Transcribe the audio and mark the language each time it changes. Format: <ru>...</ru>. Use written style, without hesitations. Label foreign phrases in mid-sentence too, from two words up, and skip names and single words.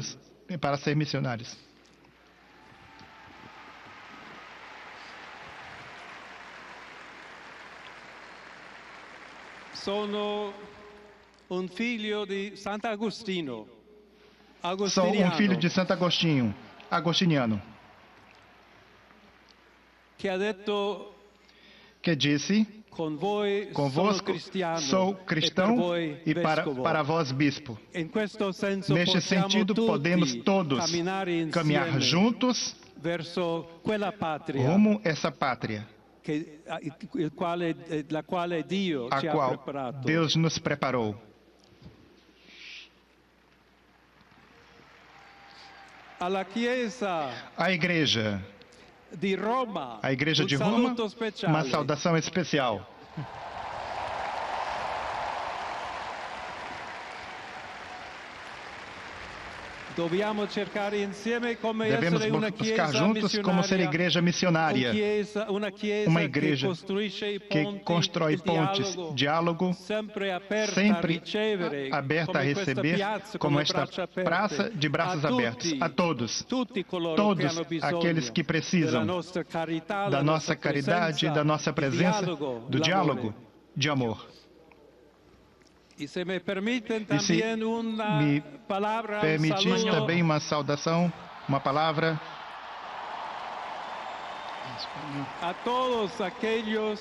<pt>ser missionários.</pt> <it>Sono un figlio di Sant'Agostino,</it> <pt>Sou filho de Santo Agostinho,</pt> <it>agostiniano, che ha detto</it> <pt>que disse:</pt> <it>con voi</it> <pt>convosco sou cristão e para vós bispo.</pt> <it>In questo senso</it> <pt>Neste sentido, podemos todos caminhar juntos</pt> <it>verso quella patria</it> <pt>rumo a essa pátria,</pt> <it>la quale Dio</it> <pt>a</pt> <it>ci ha</it> <pt>qual</pt> <it>preparato.</it> <pt>Deus nos preparou.</pt> <it>Alla Chiesa</it> <pt>A Igreja</pt> <it>di Roma,</it> <pt>A Igreja de</pt> <it>un</it> <pt>Roma,</pt> <it>saluto speciale.</it> <pt>uma saudação especial.</pt> <it>Dobbiamo cercare insieme come</it> <pt>Devemos</pt> <it>essere una</it> <pt>buscar</pt> <it>Chiesa</it> <pt>juntos como ser igreja missionária,</pt> <it>una chiesa</it> <pt>uma igreja</pt> <it>che costruisce i</it> <pt>que</pt> <it>ponti,</it> <pt>constrói</pt> <it>il</it> <pt>pontes, diálogo,</pt> <it>sempre aperta</it> <pt>sempre</pt> <it>a ricevere,</it> <pt>aberta a</pt> <it>come questa</it> <pt>receber,</pt> <it>piazza,</it> <pt>como</pt> <it>come</it> <pt>esta</pt> <it>braccia aperte,</it> <pt>praça de braços</pt> <it>a</it> <pt>abertos,</pt> <it>tutti,</it> <pt>a todos,</pt> <it>tutti coloro che</it> <pt>todos</pt> <it>hanno bisogno</it> <pt>aqueles que precisam</pt> <it>della nostra carità,</it> <pt>da nossa caridade, da nossa presença, do diálogo, de amor. E se me permitem E se também uma me palavra, permitir saludo também uma saudação, uma palavra a todos aqueles,</pt>